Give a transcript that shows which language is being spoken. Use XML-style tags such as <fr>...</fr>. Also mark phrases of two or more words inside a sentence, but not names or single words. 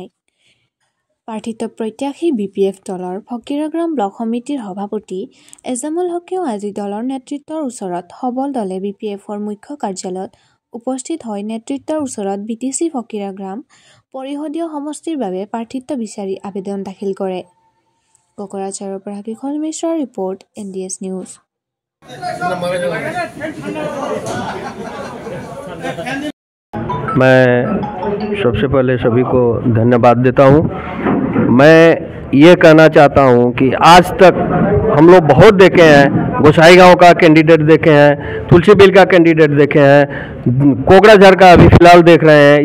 <as>প্ৰাৰ্থিত্ব প্ৰত্যাশী বিপিএফ দলৰ ফকিৰাগ্ৰাম ব্লক সমিতিৰ সভাপতি এজামুল হকেও আজি দলৰ নেতৃত্বৰ ওচৰত সবল দলে বিপিএফৰ মুখ্য কাৰ্যালয়ত উপস্থিত হৈ নেতৃত্বৰ ওচৰত বিটিচি ফকিৰাগ্ৰাম পৰিষদীয় সমষ্টিৰ বাবে প্ৰাৰ্থিত্ব বিচাৰি আবেদন দাখিল কৰে। কোকৰাঝাৰৰ পৰা কিশোৰ মিশ্ৰৰ ৰিপৰ্ট, NDS নিউজ।</as> <hi>मैं सबसे पहले सभी को धन्यवाद देता हूं। मैं ये कहना चाहता हूं कि आज तक हम लोग बहुत देखे हैं, गोसाई गांव का कैंडिडेट देखे हैं, तुलसी बिल का कैंडिडेट देखे हैं, कोकराझार का अभी फिलहाल देख रहे हैं।</hi>